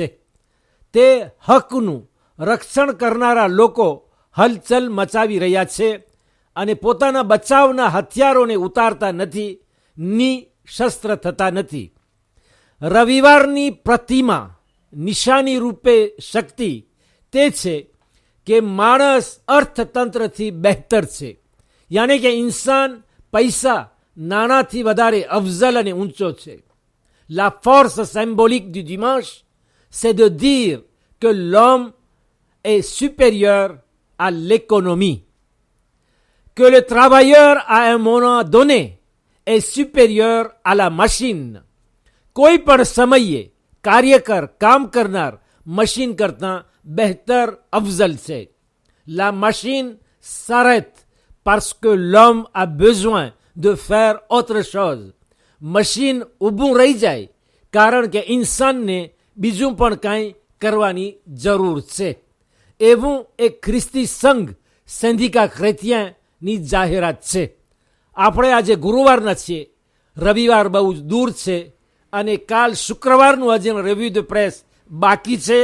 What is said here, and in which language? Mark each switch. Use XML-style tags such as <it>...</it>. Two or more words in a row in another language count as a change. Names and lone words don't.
<gu>તે હકનું રક્ષણ કરનારા લોકો હલચલ મચાવી રહ્યા છે અને પોતાના બચાવના હથિયારોને ઉતારતા નથી, નિશસ્ત્ર થતા નથી. રવિવારની પ્રતિમા, નિશાની રૂપે શક્તિ તે છે કે માણસ અર્થતંત્રથી બહેતર છે. યાની કે ઇન્સાન પૈસા નાણાંથી વધારે અફઝલ અને ઊંચો છે.</gu> <fr>La force symbolique du dimanche, c'est de dire que l'homme est supérieur à l'économie, que le travailleur à un moment donné est supérieur à la machine.</fr> <gu>કોઈ પણ સમયે કાર્યકર, કામ કરનાર મશીન કરતાં બહેતર અફઝલ છે.</gu> <fr>La machine s'arrête parce que l'homme a besoin de faire autre chose.</fr> <gu>મશીન ઊભું રહી જાય કારણ કે ઇન્સાનને બીજું પણ કાંઈ કરવાની જરૂર છે. એવું એક ખ્રિસ્તી સંઘ સેન્ડિકા ક્રેતિયનની જાહેરાત છે. આપણે આજે ગુરુવારના છીએ, રવિવાર બહુ જ દૂર છે અને કાલ શુક્રવારનું હજી</gu> <fr>revue de presse</fr> <gu>બાકી છે.</gu>